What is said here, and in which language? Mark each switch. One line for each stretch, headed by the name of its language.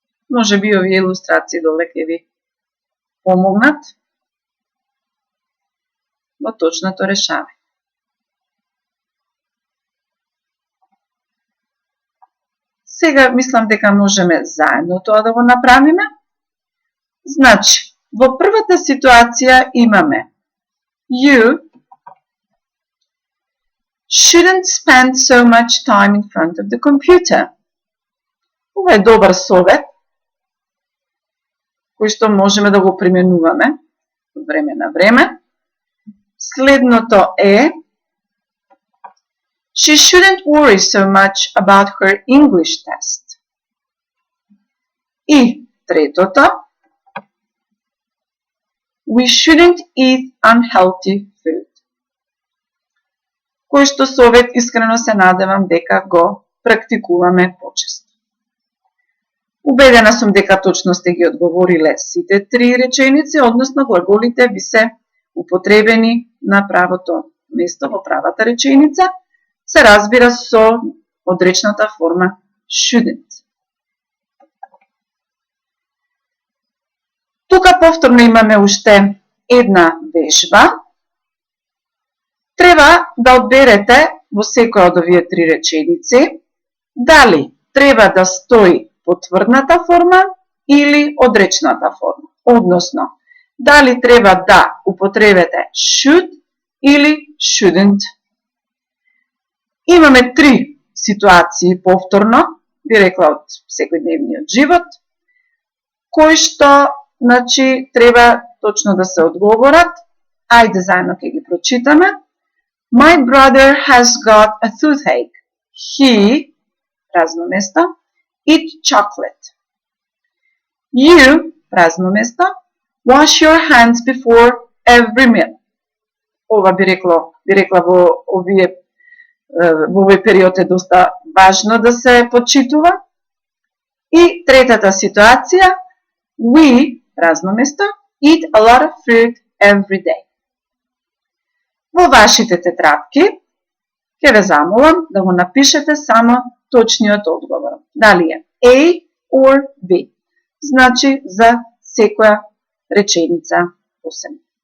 Macedonian: Може би овие илустрации доле ќе ви помогнат во точното решавање. Сега мислам дека можеме заедно тоа да го направиме. Значи, во првата ситуација имаме
English: You shouldn't spend so much time in front of the computer.
Macedonian: Ова е добар совет, кој што можеме да го применуваме од време на време. Следното е
English: She shouldn't worry so much about her English test.
Macedonian: И третото
English: We shouldn't eat unhealthy food.
Macedonian: Кој што совет искрено се надевам дека го практикуваме почесто. Убедена сум дека точно сте ги одговориле сите три реченици, односно глаголите ви се употребени на правото место во правата реченица, се разбира со одречната форма shouldn't. Тука повторно имаме уште една вежба. Треба да одберете во секоја од овие три реченици дали треба да стои потврдната форма или одречната форма. Односно, дали треба да употребите should или shouldn't. Имаме три ситуации повторно, би рекла од секојдневниот живот, кои што значи, треба точно да се одговорат. Ајде заедно ќе ги прочитаме.
English: My brother has got a toothache. He,
Macedonian: празно место,
English: eat chocolate. You,
Macedonian: празно место,
English: wash your hands before every meal.
Macedonian: Ова би рекла во овие во овој период е доста важно да се почитува. И третата ситуација,
English: we,
Macedonian: празно место,
English: eat a lot of fruit every day.
Macedonian: Во вашите тетрадки ќе ве замолам да го напишете само точниот одговор. Дали е A or B. Значи за секоја реченица посебно.